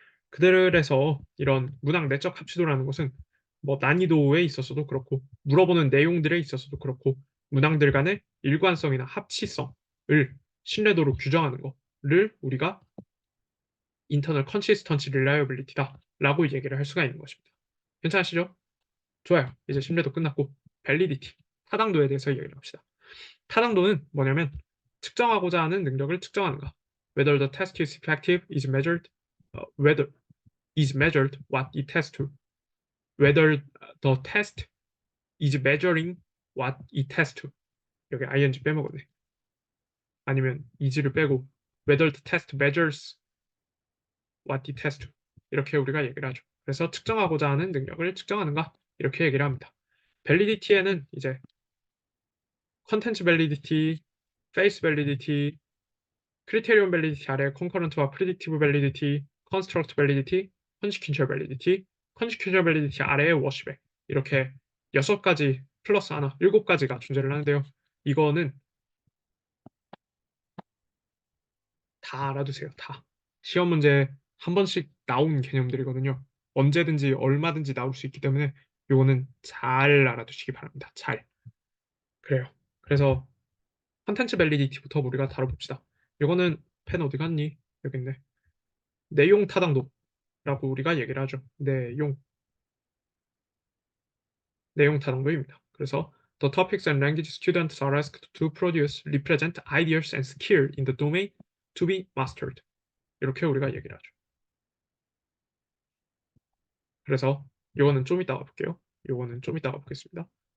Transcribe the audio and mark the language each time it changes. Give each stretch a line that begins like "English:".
Korean: 그들에서 이런 문항 내적 합치도라는 것은 뭐 난이도에 있어서도 그렇고 물어보는 내용들에 있어서도 그렇고 문항들 간의 일관성이나 합치성을 신뢰도로 규정하는 거를 우리가 internal consistency reliability다라고 얘기를 할 수가 있는 것입니다. 괜찮으시죠? 좋아요. 이제 신뢰도 끝났고 validity, 타당도에 대해서 얘기를 합시다. 타당도는 뭐냐면 측정하고자 하는 능력을 측정하는가.
English: Whether the test is effective is measured, whether is measured what it tests to. Whether the test is measuring what it tests to.
Korean: 여기 ing 빼먹었네. 아니면 is를 빼고
English: whether the test measures what it tests to.
Korean: 이렇게 우리가 얘기를 하죠. 그래서 측정하고자 하는 능력을 측정하는가 이렇게 얘기를 합니다. validity에는 이제 컨텐츠 validity, face validity, criterion validity 아래 concurrent와 predictive validity, construct validity, consequential validity, consequential validity 아래에 washback 이렇게 6가지 플러스 하나 7가지가 존재를 하는데요. 이거는 다 알아두세요. 다. 시험 문제 한 번씩 나온 개념들이거든요. 언제든지 얼마든지 나올 수 있기 때문에 요거는 잘 알아두시기 바랍니다. 잘. 그래요. 그래서 컨텐츠 밸리디티부터 우리가 다뤄봅시다. 요거는 펜 어디 갔니? 여기 있네. 내용 타당도라고 우리가 얘기를 하죠. 내용 타당도입니다.
English: 그래서 the topics and language students are asked to produce represent ideas and skill in the domain to be mastered.
Korean: 이렇게 우리가 얘기를 하죠. 그래서 요거는 좀 이따가 볼게요. 요거는 좀 이따가 보겠습니다.